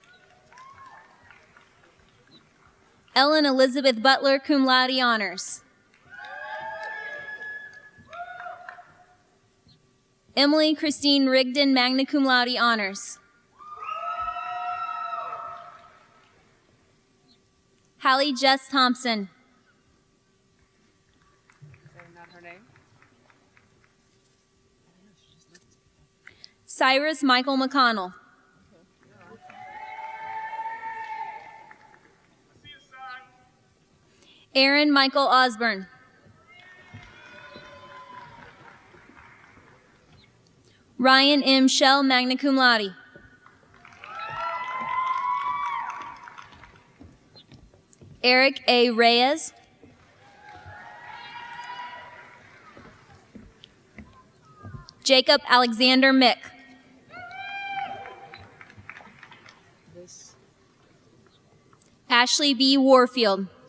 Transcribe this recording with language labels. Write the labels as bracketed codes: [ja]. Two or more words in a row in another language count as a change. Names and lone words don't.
[en] Ellen Elizabeth Butler, [la] cum laude honors. [en] Emily Christine Rigdon, [la] magna cum laude [en] honors. Hallie Jess Thompson. Cyrus Michael McConnell. Aaron Michael Osborne. Ryan M. Shell, [la] magna cum laude. [en] Eric A. Reyes. Jacob Alexander Mick. Ashley B. Warfield.